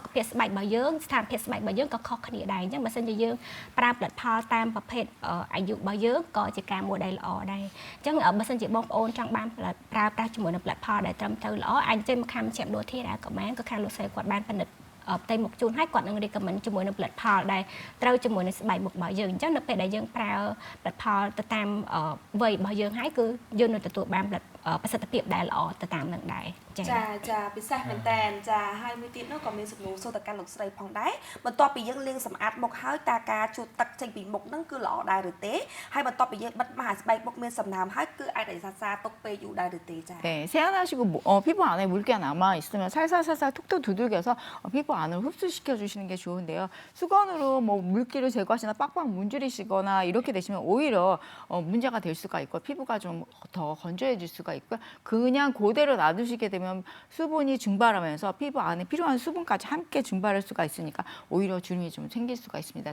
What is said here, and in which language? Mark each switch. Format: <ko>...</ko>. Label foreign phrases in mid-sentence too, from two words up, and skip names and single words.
<km>ភាពស្បែករបស់យើងស្ថានភាពស្បែករបស់យើងក៏ខុសគ្នាដែរអញ្ចឹងបើសិនជាយើងប្រើផលិតផលតាមប្រភេទអាយុរបស់យើងក៏ជាការមួយដែលល្អដែរអញ្ចឹងបើសិនជាបងប្អូនចង់បានប្រើប្រាស់ជាមួយនឹងផលិតផលដែលត្រឹមត្រូវល្អអាចចេញមកខាំជាដូធីដែរក៏បានក៏ខាងលោកស្រីគាត់បានផលិតផ្ទៃមុខជូនឲ្យគាត់នឹង recommend ជាមួយនឹងផលិតផលដែលត្រូវជាមួយនឹងស្បែកមុខរបស់យើងអញ្ចឹងនៅពេលដែលយើងប្រើផលិតផលទៅតាមវ័យរបស់យើងហើយគឺយើងនឹងទទួលបានប្រសិទ្ធភាពដែលល្អទៅតាមនឹងដែរចា ចាពិសេសមែនតើចាហើយមួយទៀតនោះក៏មានសំណួរសួរទៅកាន់លោកស្រីផងដែរបន្ទាប់ពីយើងលាងសម្អាតមុខហើយតើការជូតទឹកចេញពីមុខហ្នឹងគឺល្អដែរឬទេហើយបន្ទាប់ពីយើងបិទមាស់ស្បែកមុខមានសំណើមហើយគឺអាចរក្សាទុកពេលយូរដែរឬទេចា</km> <ko>네, 세안하시고 피부 안에 물기가 남아 있으면 살살살살 툭툭 두들겨서 피부 안을 흡수시켜 주시는 게 좋은데요. 수건으로 뭐 물기를 제거하시나 빡빡 문지르시거나 이렇게 되시면 오히려 문제가 될 수가 있고 피부가 좀 더 건조해질 수가 있고요. 그냥 그대로 놔두시게 되면 수분이 증발하면서 피부 안에 필요한 수분까지 함께 증발할 수가 있으니까 오히려 주름이 좀 생길 수가 있습니다.</ko>